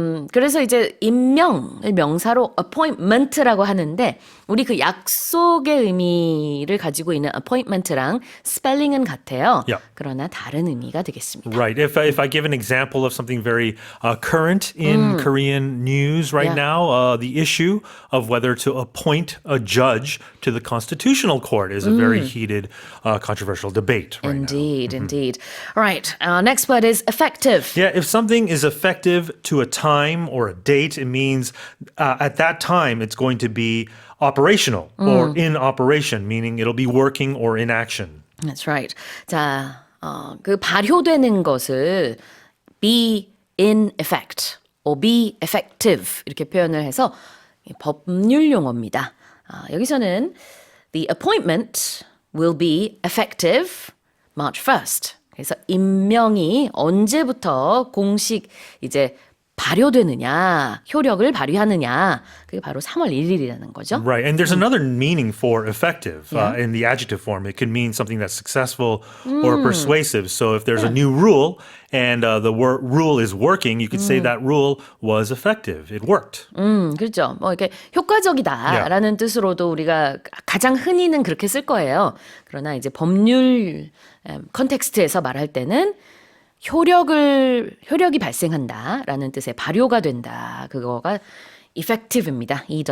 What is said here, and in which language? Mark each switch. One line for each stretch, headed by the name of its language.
Korean: 그래서 이제 임명을 명사로 appointment라고 하는데 우리 그 약속의 의미를 가지고 있는 appointment랑 스펠링은 같아요.
English: Yeah.
Korean: 그러나 다른 의미가 되겠습니다.
English: Right. If I give an example of something very current in Korean news right now, the issue of whether to appoint a judge to the Constitutional Court is a very heated, controversial debate right Indeed, indeed. All right. Our next word is effective. Yeah, if something is effective to a time or a date, it means at that time it's going to be operational or in operation, meaning it'll be working or in action. That's right.
Korean: 자, 그 발효되는 것을
English: be in effect or be effective
Korean: 이렇게 표현을 해서 법률 용어입니다. 여기서는
English: the appointment will be effective March 1st.
Korean: 그래서 임명이 언제부터 공식 이제 발효되느냐, 효력을 발휘하느냐, 그게 바로 3월 1일이라는 거죠.
English: Right, and there's another meaning for effective in the adjective form. It can mean something that's successful or persuasive. So if there's a new rule and the rule is working, you could say that rule was effective. It worked.
Korean: 그렇죠. 뭐 이렇게 효과적이다라는 뜻으로도 우리가 가장 흔히는 그렇게 쓸 거예요. 그러나 이제 법률 컨텍스트에서 말할 때는 효력이 발생한다라는 뜻의 발효가 된다. 그거가 effective입니다.